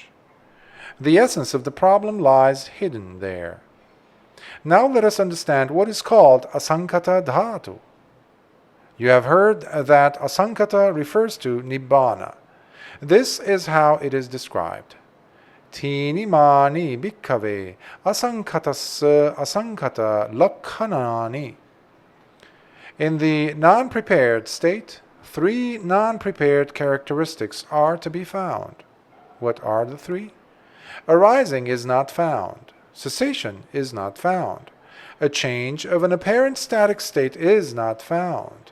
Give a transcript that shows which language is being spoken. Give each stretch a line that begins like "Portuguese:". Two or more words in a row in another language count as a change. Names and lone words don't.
English: The essence of the problem lies hidden there. Now let us understand what is called
Pali: asankhata dhatu.
English: You have heard that asankhata refers to Nibbāna. This is how it is described.
Pali: Tinimani bhikkhave asankhatassa asankhata lakkhanani.
English: In the non-prepared state, 3 non-prepared characteristics are to be found. What are the 3? Arising is not found. Cessation is not found. A change of an apparent static state is not found.